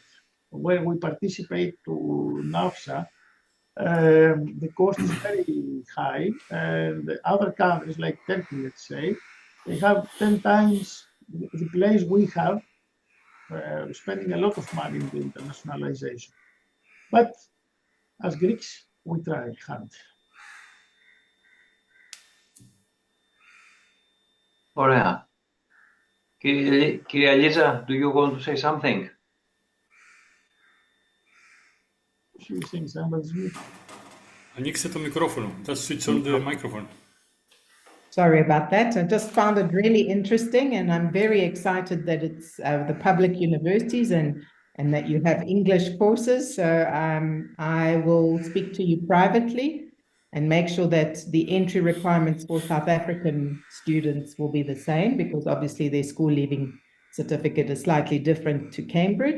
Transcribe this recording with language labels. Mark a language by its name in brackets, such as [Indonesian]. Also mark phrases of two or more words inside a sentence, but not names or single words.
[English] When we participate to NAFSA, the cost is very high, and other countries like Turkey, let's say, they have 10 times the place we have, spending a lot of money in the internationalization. But as Greeks, we try hard. [Greek] Ωραία. Κυρία Λίζα, [English] do you want to say something? She was saying somebody's mute. [Greek] Ανοίξτε το μικρόφωνο. [English] Just switch on the microphone. Sorry about that. I just found it really interesting, and I'm very excited that it's the public universities and that you have English courses. So I will speak to you privately and make sure that the entry requirements for South African students will be the same, because obviously their school leaving certificate is slightly different to Cambridge.